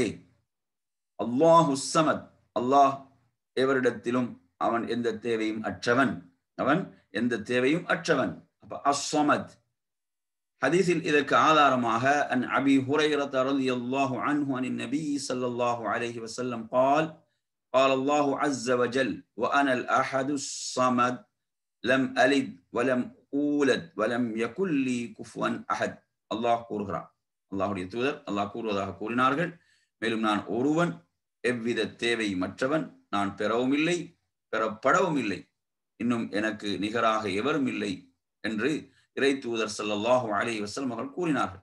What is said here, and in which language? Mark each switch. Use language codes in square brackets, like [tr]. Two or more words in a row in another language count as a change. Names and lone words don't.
[ar] الله صمد, [ta] அல்லாஹ் எவரிடத்திலும் அவன் எந்த தேவையும் அற்றவன், அவன் எந்த தேவையும் அற்றவன். அப்ப அஸ்ஸமத். ஹதீஸில் இதற்கு ஆதாரமாக [ar] عن أبي هريرة رضي الله عنه عن النبي صلى الله عليه وسلم قال قال الله عز وجل وانا الاحد الصمد لم الد ولم اولد ولم يكن لي كفوا احد. [ta] அல்லாஹ் கூறுகிறான், அல்லாஹ்வுடைய தூதர் அல்லாஹ் கூறுவதாக கூறினார்கள், மேலும் நான் ஒருவன், எவ்வித தேவை மற்றவன், நான் பெறவும் இல்லை பெறப்படவும் இல்லை, இன்னும் எனக்கு நிகராக எவரும் இல்லை என்று இறை தூதர் [ar] صلى الله عليه وسلم [ta] அவர்கள் கூறினார்கள்.